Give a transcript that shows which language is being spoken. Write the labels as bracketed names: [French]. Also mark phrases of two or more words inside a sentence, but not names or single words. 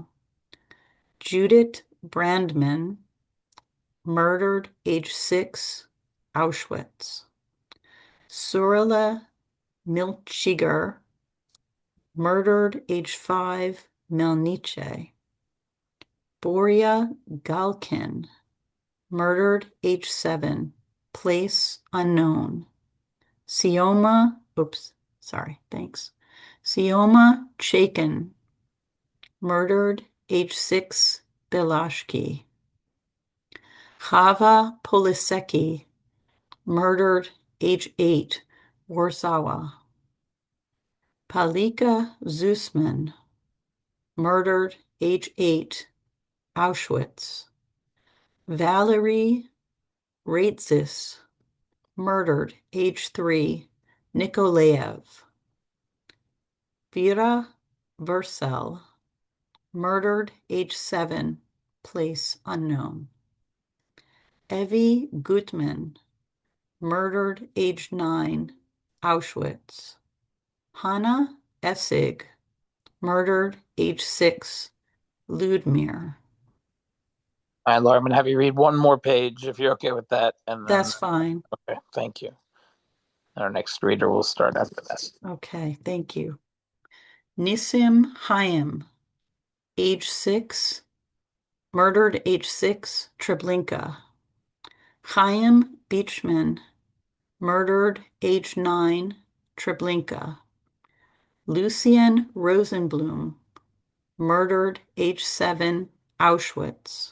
[English] Judith Brandman, murdered age 6, Auschwitz. Surila Milchiger, murdered age 5, Melnice. Boria Galkin, murdered age 7, place unknown. Sioma Chaikin, murdered age 6, Belashki. Chava Polisecki, murdered age 8, Warsaw. Palika Zusman, murdered age 8, Auschwitz. Valerie Reitzis, murdered age 3, Nikolaev. Vera Versel, murdered age 7, place unknown. Evie Gutman, murdered age 9, Auschwitz. Hannah Essig, murdered, age 6, Ludmir. All right, Laura, I'm going to have you read one more page if you're okay with that. And then, That's fine. Okay, thank you. Our next reader will start after that. Okay, thank you. Nissim Hayim, age 6, murdered, age 6, Treblinka. Chaim Beachman, murdered, age 9, Treblinka. Lucien Rosenblum, murdered, age 7, Auschwitz.